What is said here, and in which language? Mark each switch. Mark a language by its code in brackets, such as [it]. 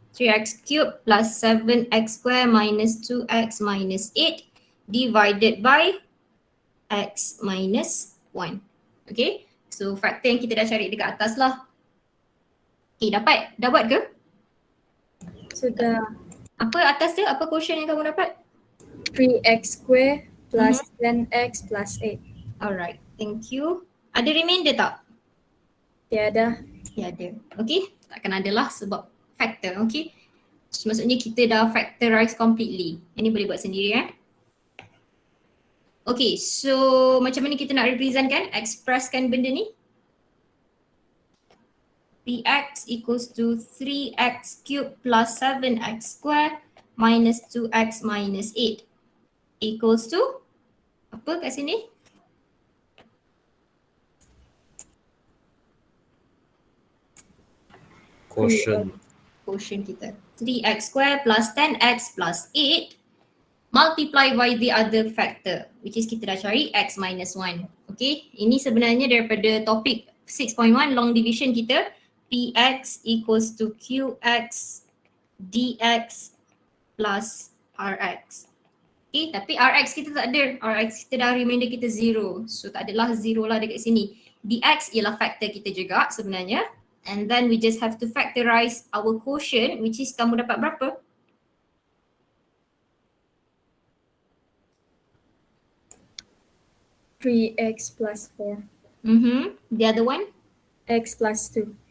[en] 3x cubed plus 7x squared minus 2x minus 8 divided by x minus 1. Okay. [ms] So faktor yang kita dah cari dekat atas lah. Okay, dapat? Dah buat ke? Sudah. Apa atas tu? Apa quotient yang kamu dapat? [en] 3x square plus 10x plus 8. Alright, thank you. [ms] Ada remainder tak? Tiada. Tiada. Okay, takkan ada lah sebab factor, okay. So, maksudnya kita dah factorize completely. Ini boleh buat sendiri Okay, so macam mana kita nak represent kan? Expresskan benda ni. [en] Px equals to 3x cubed plus 7x squared minus 2x minus 8 equals to [ms] apa kat sini? [en] Quotient. [ms] Quotient kita. [en] 3x squared plus 10x plus 8 multiply by the other factor which is [ms] kita dah cari [en] x minus 1. [ms] Okay, ini sebenarnya daripada topik 6.1 long division kita. [en] Px equals to qx dx plus rx. [ms] Okay, tapi rx kita tak ada. Rx kita dah remainder kita 0. So tak adalah 0 lah dekat sini. Dx ialah factor kita juga sebenarnya. [en] And then we just have to factorize our quotient which is [ms] kamu dapat berapa? [en] X plus 4. The other one? X plus 2.